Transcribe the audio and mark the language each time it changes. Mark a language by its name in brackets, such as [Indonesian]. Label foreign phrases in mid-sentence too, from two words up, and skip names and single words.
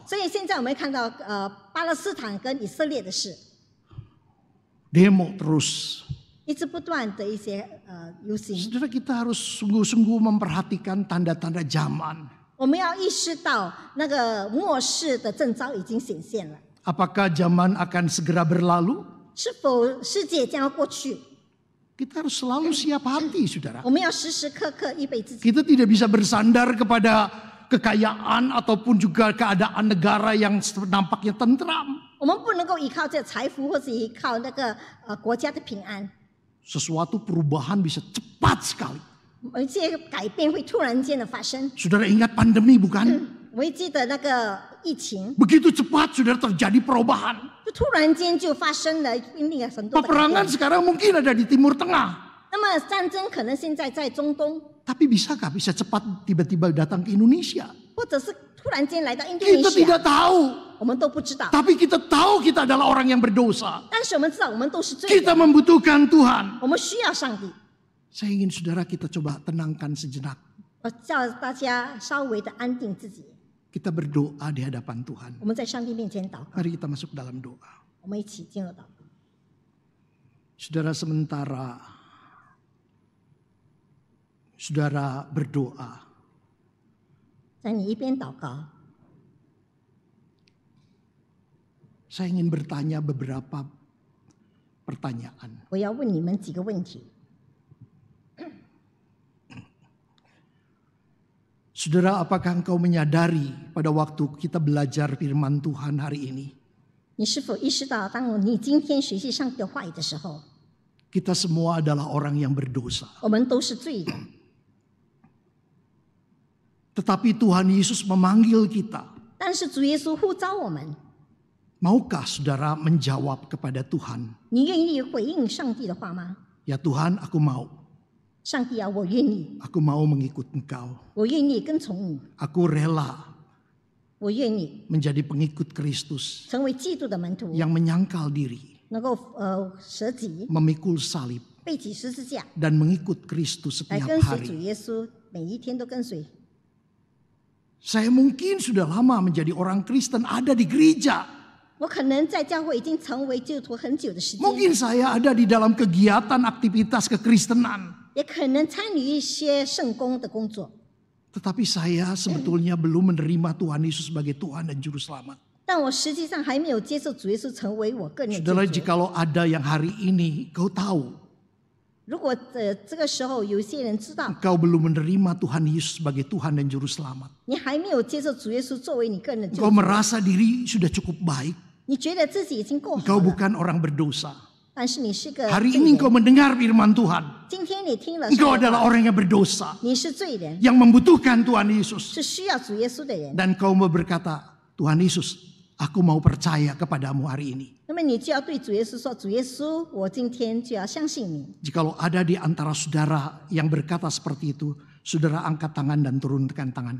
[Chinese] 所以现在我们看到巴勒斯坦跟以色列的事， [Indonesian] Demo terus. [Chinese] 一直不断的一些游行， [Indonesian] Saudara, kita harus sungguh-sungguh memperhatikan tanda-tanda zaman. [Chinese] 我们要意识到那个末世的征兆已经显现了。 [Indonesian] Apakah zaman akan segera berlalu? [Chinese] 是否世界将要过去？ [Indonesian] Kita harus selalu siap hati, saudara. [Chinese] 我们要时时刻刻预备自己。 [Indonesian] Kita tidak bisa bersandar kepada kekayaan ataupun juga keadaan negara yang nampaknya tentram. [Chinese] 我们不能够依靠这财富，或者依靠那个国家的平安。 [Indonesian] Sesuatu perubahan bisa cepat sekali. [Chinese] 而这些改变会突然间的发生。 [Indonesian] Saudara ingat pandemi, bukan? [Chinese] 我会记得那个疫情， [Indonesian] Begitu cepat saudara terjadi perubahan. [Chinese] 就突然间就发生了另一个很多的改 [Indonesian] Peperangan [Chinese] 变。 [Indonesian] sekarang mungkin ada di Timur Tengah. [Chinese] 那么战争可能现在在中东， [Indonesian] Tapi bisakah bisa cepat tiba-tiba datang ke Indonesia? [Chinese] 或者是突然间来到印度尼 [Indonesian] Kita [Chinese] 西亚， [Indonesian] tidak tahu. [Chinese] 我们都不知道。 [Indonesian] Tapi kita tahu kita adalah orang yang berdosa. [Chinese] 但是我们知道，我们都是罪 [Indonesian] Kita [Chinese] 人， [Indonesian] membutuhkan Tuhan. [Chinese] 我们需要上帝。 [Indonesian] Saya ingin saudara kita coba tenangkan sejenak. [Chinese] 我叫大家稍微的安定自己， [Indonesian] Kita berdoa di hadapan Tuhan. [Chinese] 我们在上帝面前祷告， [Indonesian] Mari kita masuk dalam doa. [Chinese] 我们一起进入祷告。 [Indonesian] Saudara, sementara saudara berdoa, [Chinese] 在你一边祷告， [Indonesian] saya ingin bertanya beberapa pertanyaan. [Chinese] 我要问你们几个问题。 [Indonesian] Saudara, apakah engkau menyadari pada waktu kita belajar firman Tuhan hari ini, [Chinese] 你是否意识到，当你今天学习上帝的话语的时候， [Indonesian] kita semua adalah orang yang berdosa. [Chinese] 我们都是罪人， [Indonesian] Tetapi Tuhan Yesus memanggil kita [Chinese] 但是主耶稣呼召我们， [Indonesian] Maukah saudara menjawab kepada Tuhan? [Chinese] 你愿意回应上帝的话吗？ [Indonesian] Ya Tuhan, aku mau. [Chinese] 上帝啊，我愿意， [Indonesian] Aku mau mengikut Engkau. [Chinese] 我愿意跟从你， [Indonesian] Aku rela [Chinese] 我愿意 [Indonesian] menjadi pengikut Kristus [Chinese] 成为基督的门徒， [Indonesian] yang menyangkal diri, [Chinese] 能够舍己 [Indonesian] memikul salib, [Chinese] 背起十字架， [Indonesian] dan mengikut Kristus [Chinese] 来 [Indonesian] setiap [Chinese] 跟随主 [Indonesian] hari. [Chinese] 耶稣，每一天都跟随。 [Indonesian] Saya mungkin sudah lama menjadi orang Kristen, ada di gereja. [Chinese] 我可能在教会已经成为基督徒很久的时间， [Indonesian] Mungkin saya ada di dalam kegiatan aktivitas kekristenan. [Chinese] 也可能参与一些圣工的工作， [Indonesian] Tetapi saya sebetulnya belum menerima Tuhan Yesus sebagai Tuhan dan Juru Selamat. [Chinese] 但我实际上还没有接受主耶稣成为我个人的 [Indonesian] Saudara, [Chinese] 救主。 [Indonesian] jikalau ada yang hari ini kau tahu [Chinese] 如果这个时候有些人知道 [Indonesian] engkau belum menerima Tuhan Yesus sebagai Tuhan dan Juru Selamat. [Chinese] 你还没有接受主耶稣作为你个人的救 [Indonesian] Engkau [Chinese] 主， [Indonesian] merasa diri sudah cukup baik. [Chinese] 你觉得自己已经够好 [Indonesian] Engkau [Chinese] 了， [Indonesian] bukan orang berdosa. [Chinese] 但是你是个 [Indonesian] Hari [Chinese] 罪 [Indonesian] ini [Chinese] 人。 [Indonesian] engkau mendengar firman Tuhan. [Chinese] 今天你听了 [Indonesian] Engkau [Chinese] 神的 [Indonesian] adalah [Chinese] 话， [Indonesian] orang yang berdosa. [Chinese] 你是罪人， [Indonesian] Yang membutuhkan Tuhan Yesus. [Chinese] 是需要主耶稣的人。 [Indonesian] Dan kau mau berkata, Tuhan Yesus, aku mau percaya kepadamu hari ini. [Chinese] 那么你就要对主耶稣说：“主耶稣，我今天就要相信你。 [Indonesian] Jikalau ada di antara saudara yang berkata seperti itu, saudara angkat tangan dan turunkan tangan